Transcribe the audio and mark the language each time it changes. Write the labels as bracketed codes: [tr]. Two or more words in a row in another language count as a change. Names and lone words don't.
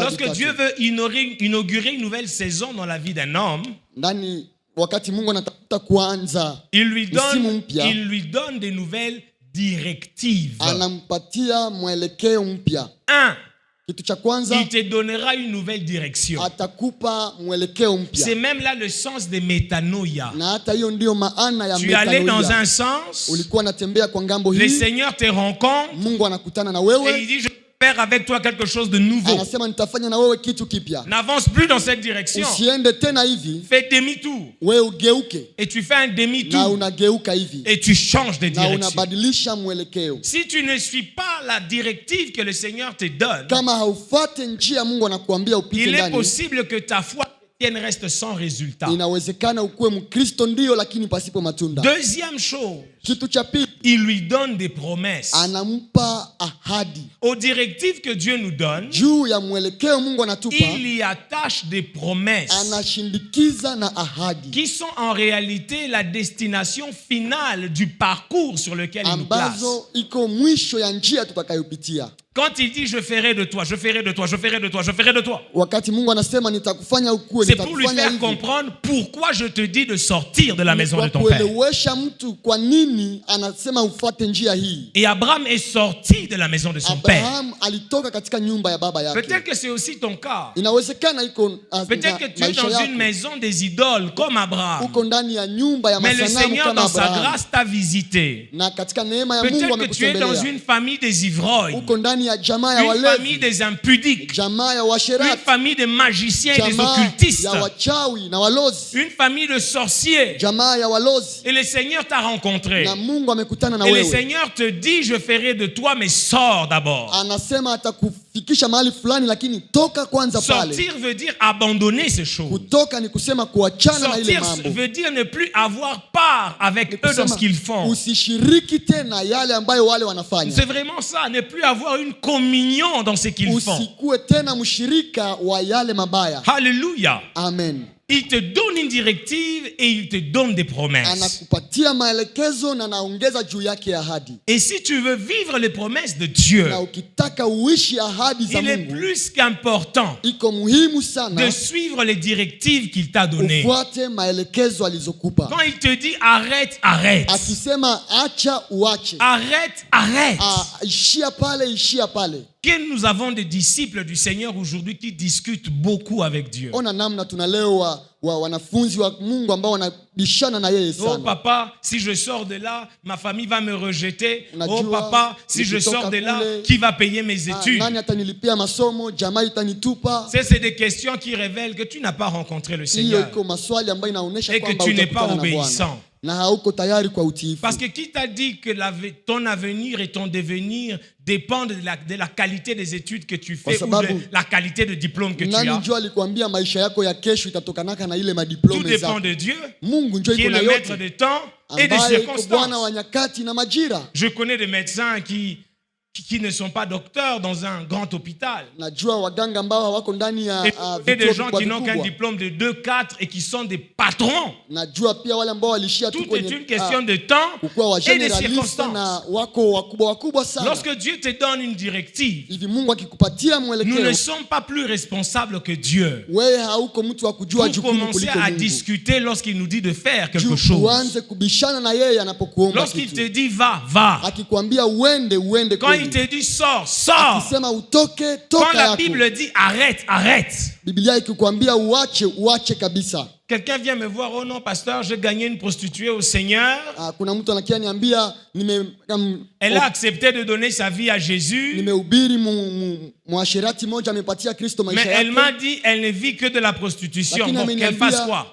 [fr] lorsque 3. Dieu veut inaugurer une nouvelle saison dans la vie d'un homme, [sw] Ndani wakati Mungu anatafuta kuanza [fr] il [sw] msimu mpya, [fr] lui donne des nouvelles directives. [sw] anampatia mwelekeo mpya. 1. Kitu cha kwanza, [fr] Il te donnera une nouvelle direction. [sw] atakupa mwelekeo mpya. [fr] C'est même là le sens de métanoïa. [sw] Na hata hiyo ndio maana ya [fr] Tu allais dans [sw] metanoia. [fr] un sens, [sw] Ulikuwa unatembea kwa ngambo [fr] le [sw] hii, [fr] Seigneur te rencontre [sw] Mungu anakutana na [fr] et [sw] wewe, [fr] il dit, je vais faire avec toi quelque chose de nouveau. [sw] anasema nitafanya na wewe kitu kipya. [fr] N'avance plus dans cette direction. [sw] Usiende tena hivi, [fr] Fais demi-tour. [sw] wewe ugeuke, [fr] Et tu fais un [sw] na [fr] demi-tour. [sw] unageuka hivi, [fr] Et tu changes de [sw] na [fr] direction. [sw] unabadilisha mwelekeo. [fr] Si tu ne suis pas la directive que le Seigneur te donne, [sw] Kama haufuate njia Mungu anakuambia upite [fr] il est [sw] ndani, [fr] possible que ta foi chrétienne reste sans résultat. [sw] inawezekana ukuwe Mkristo ndio, lakini pasipo matunda. [fr] Deuxième chose, [sw] Kitu cha pili, [fr] il lui donne des promesses. [sw] anampa ahadi. [fr] Aux directives que Dieu nous donne, [sw] Juu ya mwelekeo Mungu anatupa, [fr] il y attache des promesses [sw] anashindikiza na ahadi [fr] qui sont en réalité la destination finale du parcours sur lequel il nous place. [sw] ambazo iko mwisho ya njia tutakayopitia. [fr] Quand il dit je ferai de toi, je ferai de toi, je ferai de toi, je ferai de toi, [sw] Wakati Mungu anasema nitakufanya ukue, [fr] c'est pour lui [sw] nitakufanya [fr] faire [sw] hivi, [fr] comprendre pourquoi je te dis de sortir de la [sw] ni [fr] maison [sw] kwa [fr] de ton père. [sw] kuelewesha mtu kwa nini anasema ufuate njia hii. [fr] Et Abraham est sorti de la maison de son père. [sw] Abraham alitoka katika nyumba ya baba yake. [fr] Peut-être que c'est aussi ton cas. [sw] Inawezekana iko [fr] Peut-être que tu es [sw] maisha [fr] dans [sw] yako, [fr] une maison des idoles comme Abraham. [sw] uko ndani ya nyumba ya [fr] Mais le [sw] masanamu [fr] Seigneur, [sw] kama [fr] dans sa [sw] Abraham, [fr] grâce, t'a visité. [sw] na katika neema ya Mungu [fr] Peut-être que tu es dans [sw] amekutembelea. [fr] une famille des ivrognes, [sw] Uko ndani ya jamaa ya [fr] une famille [sw] walevi, [fr] des impudiques, [sw] jamaa ya [fr] une [sw] washerati, [fr] famille de magiciens et des [sw] jamaa [fr] occultistes, [sw] ya wachawi na walozi, [fr] une famille de sorciers. [sw] jamaa ya walozi, [fr] Et le Seigneur t'a rencontré. [sw] na Mungu amekutana na [fr] Et le [sw] wewe. [fr] Seigneur te dit, je ferai de toi, mais sors d'abord. [sw] Anasema kufikisha mahali fulani, lakini toka kwanza pale. [fr] Sortir veut dire abandonner ces choses. [sw] Kutoka ni kusema kuachana na ile [fr] Sortir [sw] mambo. [fr] veut dire ne plus avoir part avec eux dans ce qu'ils font. [sw] Usishiriki tena yale ambayo wale wanafanya. [fr] C'est vraiment ça, ne plus avoir une communion dans ce qu'ils font. [sw] Usikue tena mshirika wa yale mabaya. [fr] Alléluia. [sw] Amen. [fr] Il te donne une directive et il te donne des promesses. [sw] Anakupatia maelekezo na anaongeza juu yake ahadi. [fr] Et si tu veux vivre les promesses de Dieu, [sw] Na ukitaka uishi ahadi za [fr] il est [sw] Mungu, [fr] plus qu'important [sw] iko muhimu sana [fr] de suivre les directives qu'il t'a données. [sw] ufuate maelekezo alizokupa. [fr] Quand il te dit arrête, arrête. [sw] Akisema acha uache. [fr] Arrête, arrête. [sw] Ishia pale, ishia pale. [fr] Que nous avons des disciples du Seigneur aujourd'hui qui discutent beaucoup avec Dieu. [sw] Ona namna tuna leo wanafunzi wa Mungu ambao wanabishana na yeye sana. [fr] Oh papa, si je sors de là, ma famille va me rejeter. [sw] Unajua, [fr] Oh papa, si je sors de là, [sw] kule, [fr] qui va payer mes études? [sw] Nani atanilipia masomo? Jamaa itanitupa? [fr] C'est des questions qui révèlent que tu n'as pas rencontré le Seigneur. [sw] Hiyo iko maswali ambayo inaonyesha [fr] Et que [sw] kwamba [fr] tu n'es pas [sw] utakutana na Bwana. [fr] obéissant. [sw] Na hauko tayari kwa utiifu. [fr] Parce que qui t'a dit que ton avenir et ton devenir dépendent de la qualité des études que tu fais ou de la qualité de diplôme que tu as? [sw] Nani njoo alikwambia maisha yako ya kesho itatokanaka na ile [fr] Tout [sw] madiplome zako? [fr] dépend de Dieu, [sw] Mungu njoo [fr] qui est [sw] iko na [fr] le maître [sw] yote. [fr] des temps et des [sw] Ambaye iko Bwana wa [fr] circonstances. [sw] nyakati na majira. [fr] Je connais des médecins qui ne sont pas docteurs dans un grand hôpital. [sw] Najua waganga ambao hawako ndani ya [fr] Et des [sw] vituo [fr] gens [sw] vikubwa [fr] qui n'ont qu'un [sw] vikubwa. [fr] diplôme de 2, 4 et qui sont des patrons. [sw] Najua pia wale ambao walishia tu [fr] Tout est une [sw] kwenye [fr] question de temps [sw] kukuwa wa [fr] et de [sw] generalista [fr] circonstances. [sw] na wako wakubwa sana. [fr] Lorsque Dieu te donne une directive, [sw] Hivi Mungu akikupatia [fr] nous ne [sw] mwelekeo, [fr] sommes pas plus responsables que Dieu. [sw] wewe hauko mtu wa kujua [fr] Pour [sw] jukumu [fr] commencer [sw] kuliko [fr] à [sw] Mungu. [fr] discuter lorsqu'il nous dit de faire quelque [sw] Juu [fr] chose. [sw] uanze kubishana na yeye anapokuomba [fr] Lorsqu'il te [sw] kitu. [fr] dit va, va. [sw] Akikwambia uende [fr] Quand il [sw] kweli. [fr] te dit sors, sors. [sw] Akisema utoke, [fr] Quand [sw] toka [fr] la [sw] yako. [fr] Bible dit arrête, arrête. [sw] Biblia ikikwambia uache kabisa. [fr] Quelqu'un vient me voir, oh non, pasteur, j'ai gagné une prostituée au Seigneur. [sw] Kuna mtu anakia niambia [fr] Elle a accepté de donner sa vie à Jésus. [sw] nimehubiri mwasherati moja amepatia Kristo [fr] Mais [sw] maisha [fr] elle [sw] yake. [fr] m'a dit, elle ne vit que de la prostitution. [sw] Lakini [fr] Donc qu'elle fasse [sw] ameniambia [fr] quoi?